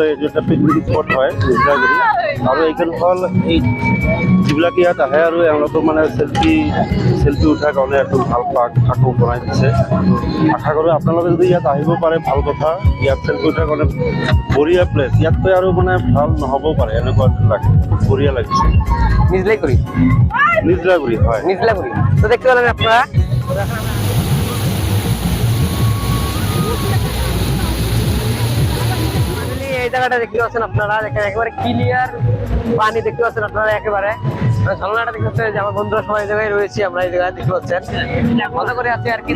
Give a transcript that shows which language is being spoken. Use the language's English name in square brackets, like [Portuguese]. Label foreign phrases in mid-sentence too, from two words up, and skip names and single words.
[Assamese] এইটো এটা পিকনিক স্পট হয় নিজলাইগুড়ি। আৰু এইখন হ'ল এই যিবিলাক ইয়াত আহে আৰু এওঁলোকক মানে চেল্ফি উঠাৰ কাৰণে একো ভাল পাৰ্ক আকৌ বনাই দিছে। আশা কৰোঁ আপোনালোকে যদি ইয়াত আহিব পাৰে ভাল কথা। ইয়াত চেল্ফি উঠাৰ কাৰণে বঢ়িয়া প্লেচ। ইয়াতকৈ আৰু মানে ভাল নহ'বও পাৰে, এনেকুৱা লাগে। বঢ়িয়া লাগিছে। নিজলাইগুড়ি হয়, নিজলাইগুড়ি। [Bangla] তো দেখতে পেলেন আপনারা, এই জায়গাটা দেখতে পাচ্ছেন আপনারা, দেখেন একেবারে ক্লিয়ার পানি দেখতে পাচ্ছেন আপনারা। একেবারে ঝর্ণাটা দেখতে পাচ্ছেন যে আমার বন্ধুরা সবাই এই জায়গায় রয়েছি, আমরা এই জায়গায় দেখতে পাচ্ছেন মজা করে আছি আর কি।